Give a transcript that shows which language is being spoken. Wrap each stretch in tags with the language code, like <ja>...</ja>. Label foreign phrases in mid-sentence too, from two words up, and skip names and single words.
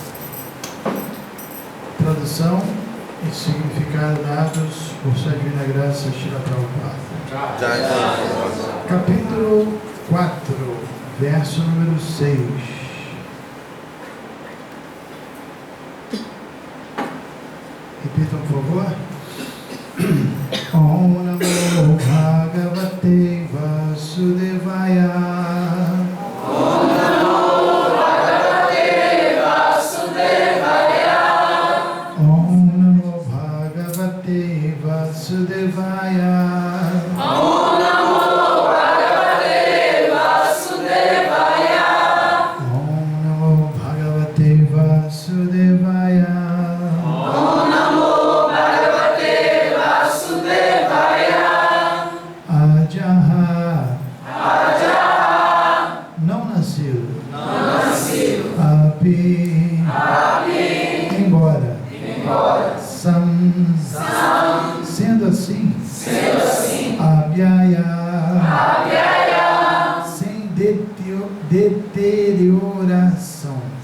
<pt>Tradução e significado dados por Sua Divina Graça Srila Prabhupada. Capítulo 4, verso número 6. Repitam, por favor.</pt> <sa>ॐ नमो भगवते वासुदेवाय. ॐ नमो भगवते वासुदेवाय. ॐ नमो भगवते वासुदेवाय. ॐ नमो भगवते वासुदेवाय. ॐ नमो भगवते वासुदेवाय. Vasudevaya. ॐ नमो भगवते वासुदेवाय. Ajaha.</sa> <pt>Não nascido. Api. Embora. Sam. Sendo assim. Abhyaya. Sem deterioração.</pt>